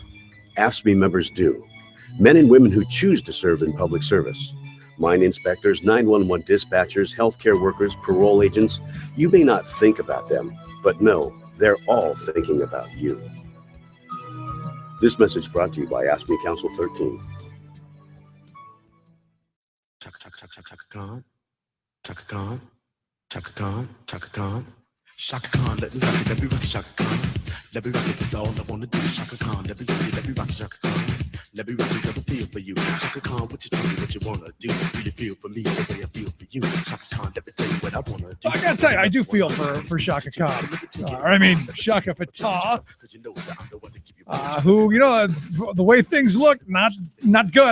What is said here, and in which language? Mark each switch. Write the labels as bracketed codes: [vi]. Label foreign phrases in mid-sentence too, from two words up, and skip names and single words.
[en] AFSCME members do. Men and women who choose to serve in public service. Mine inspectors, 911 dispatchers, healthcare workers, parole agents. You may not think about them, but no, they're all thinking about you. This message brought to you by AFSCME Council 13. Chaka Khan, Chaka Khan, Chaka Khan, Chaka Khan, Chaka Khan, let me rock it, Chaka Khan, let me rock it, that's all I wanna do, Chaka Khan, let me rock it, Chaka Khan, let me rock it, let me feel for you, Chaka Khan, what you tell me what you wanna do, really feel for me the way I feel for you, Chaka Khan, let me tell you what I wanna do. I gotta tell you, I do feel for Shaka Khan. Shaka Fatah, who, the way things look, not good.